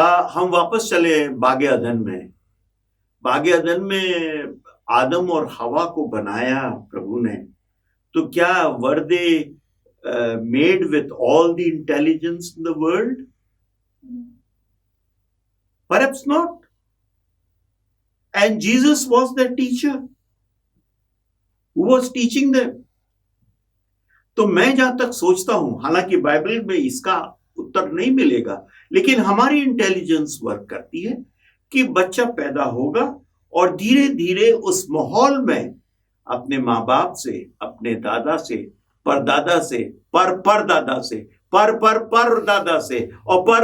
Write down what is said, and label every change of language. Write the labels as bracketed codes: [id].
[hi] हम वापस चले बागे अदन में। बागे अदन में आदम और हवा को बनाया प्रभु ने, तो क्या [en] Were they made with all the intelligence in the world? Perhaps not. And Jesus was their teacher who was teaching them. [hi] तो मैं जहां तक सोचता हूं, हालांकि बाइबल में इसका उत्तर नहीं मिलेगा, लेकिन हमारी इंटेलिजेंस वर्क करती है कि बच्चा पैदा होगा और धीरे धीरे उस माहौल में अपने माँ बाप से, अपने दादा से, परदादा से, परदादा से, परदादा से और